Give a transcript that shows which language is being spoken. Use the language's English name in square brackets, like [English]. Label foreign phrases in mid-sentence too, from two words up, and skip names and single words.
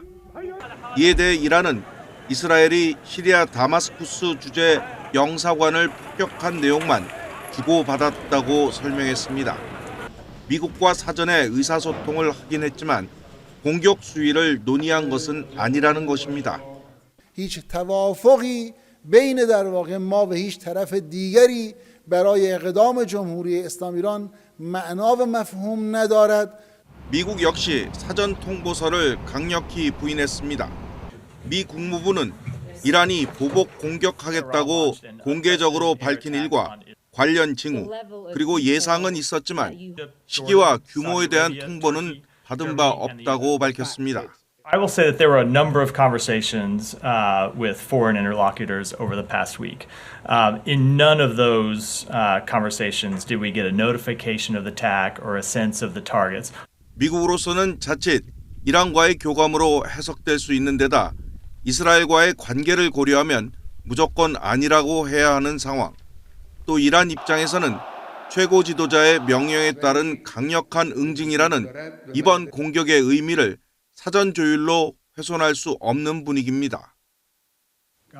[Korean] 이에 대해 이란은 이스라엘이 시리아 다마스쿠스 주재 영사관을 폭격한 내용만 주고받았다고 설명했습니다. 미국과 사전에 의사소통을 하긴 했지만 공격 수위를 논의한 것은 아니라는 것입니다. [Persian] هیچ توافقی بین در واقع ما و هیچ طرف دیگری برای اقدام جمهوری اسلامی ایران معنا و مفهوم ندارد. [Korean] 미국 역시 사전 통보서를 강력히 부인했습니다. 미 국무부는 이란이 보복 공격하겠다고 공개적으로 밝힌 일과 관련 징후 그리고 예상은 있었지만 시기와 규모에 대한 통보는 받은 바 없다고 밝혔습니다. [English] I will say that there were a number of conversations with foreign interlocutors over the past week. In none of those conversations did we get a notification of the attack or a sense of the targets. [Korean] 미국으로서는 자칫 이란과의 교감으로 해석될 수 있는 데다 이스라엘과의 관계를 고려하면 무조건 아니라고 해야 하는 상황. 또 이란 입장에서는 최고 지도자의 명령에 따른 강력한 응징이라는 이번 공격의 의미를 사전 조율로 훼손할 수 없는 분위기입니다.